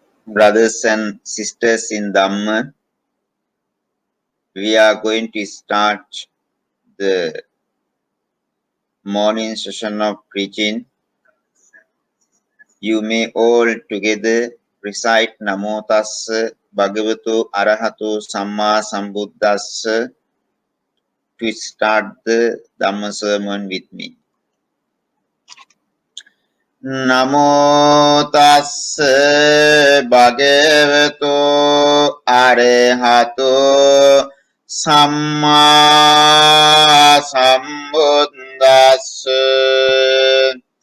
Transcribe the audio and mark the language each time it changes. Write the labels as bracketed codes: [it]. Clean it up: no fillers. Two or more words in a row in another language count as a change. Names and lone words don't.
[en] Brothers and sisters in Dhamma, we are going to start the morning session of preaching. You may all together recite [pi] Namo Tassa Bhagavato Arahato Samma Sambuddhassa [en] to start the Dhamma sermon with me. [pi] Namo Tassa Bhagavato Arahato Samma Sambuddhassa.